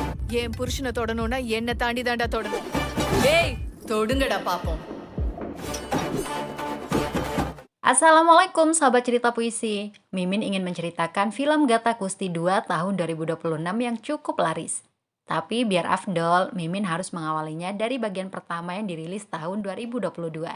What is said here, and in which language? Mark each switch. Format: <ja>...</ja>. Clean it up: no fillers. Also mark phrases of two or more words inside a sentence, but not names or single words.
<ta>என் புருஷனை தொடணும்னா என்ன தாண்டி தாண்டா தொடணும். ஏய், தொடுங்கடா பாப்போம்.</ta> <id>Assalamualaikum sahabat cerita puisi. Mimin ingin menceritakan film Gata Gusti 2 tahun 2026 yang cukup laris. Tapi biar afdol, Mimin harus mengawalinya dari bagian pertama yang dirilis tahun 2022.</id>